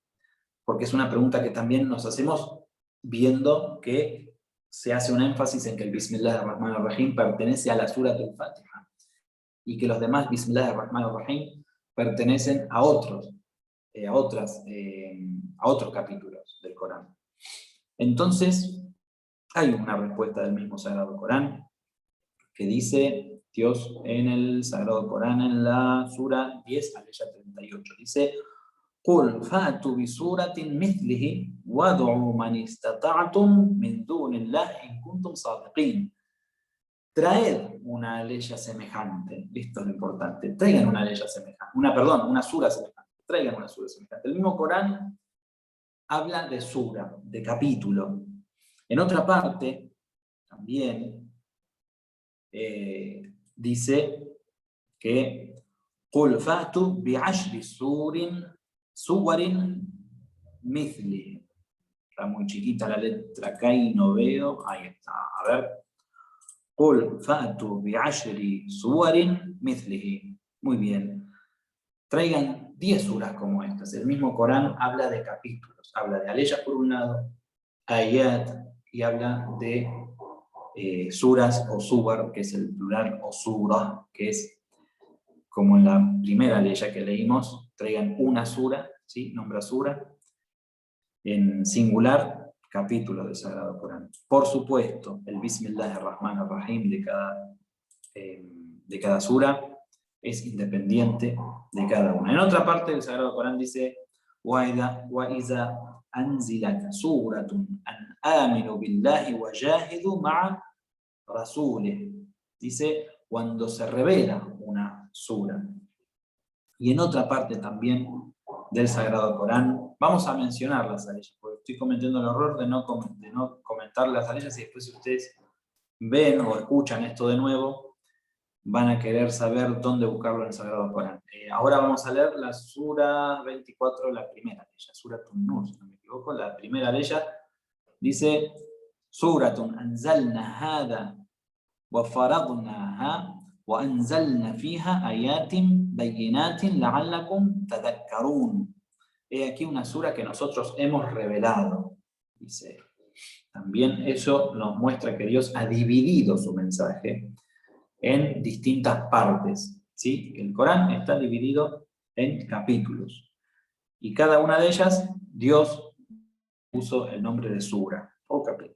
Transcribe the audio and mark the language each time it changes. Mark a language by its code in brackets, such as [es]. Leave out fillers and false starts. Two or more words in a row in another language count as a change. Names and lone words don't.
[es] Porque es una pregunta que también nos hacemos viendo que se hace un énfasis en que el Bismillahirrahmanirrahim pertenece a la Sura del Fatiha, y que los demás Bismillahirrahmanirrahim pertenecen a otros capítulos del Corán. Entonces, hay una respuesta del mismo Sagrado Corán que dice Dios en el Sagrado Corán, en la Sura 10, aleya 38, dice: [ar] قُلْ فَأْتُوا بِسُورَةٍ مِثْلِهِ وَادْعُوا مَنِ اسْتَطَعْتُم مِّن دُونِ اللَّهِ إِن كُنتُمْ صَادِقِينَ. [es] Traed una aleya semejante, esto es lo importante, traigan una aleya semejante, una sura semejante, traigan una sura semejante. El mismo Corán habla de sura, de capítulo. En otra parte, también dice que [ar] قُلْ فَأْتُوا بِعَشْرِ سُوَرٍ مِثْلِهِ. [es] Está muy chiquita la letra acá y no veo. Ahí está, a ver. [ar] قُلْ فَأْتُوا بِعَشْرِ سُوَرٍ مِثْلِهِ. [es] Muy bien. Traigan 10 suras como estas. El mismo Corán habla de capítulos. Habla de aleyas por un lado, ayat, y habla de suras o subar, que es el plural, o surah, que es como en la primera aleya que leímos. Traigan una sura, ¿sí? Nombra sura, en singular, capítulo del Sagrado Corán. Por supuesto, el Bismillahirrahmanirrahim de cada sura es independiente de cada una. En otra parte del Sagrado Corán dice: [ar] وَإِذَا أَنْزِلَتْ سُورَةٌ أَنْ آمِنُوا بِاللَّهِ وَجَاهِدُوا مَعَ رَسُولِهِ. [es] Dice, cuando se revela una sura. Y en otra parte también del Sagrado Corán, vamos a mencionar las aleyas, porque estoy cometiendo el error de no comentar las aleyas, y después si ustedes ven o escuchan esto de nuevo, van a querer saber dónde buscarlo en el Sagrado Corán. Ahora vamos a leer la Sura 24, la primera aleya, [ar] سورة النور, [es] si no me equivoco. La primera aleya dice: [ar] سورة أنزلنا هذا و فرضناها و أنزلنا فيها آيات بينات لعلكم تذكرون. [es] He aquí una sura que nosotros hemos revelado, dice. También eso nos muestra que Dios ha dividido su mensaje en distintas partes. ¿sí? El Corán está dividido en capítulos. Y cada una de ellas, Dios puso el nombre de sura o capítulo.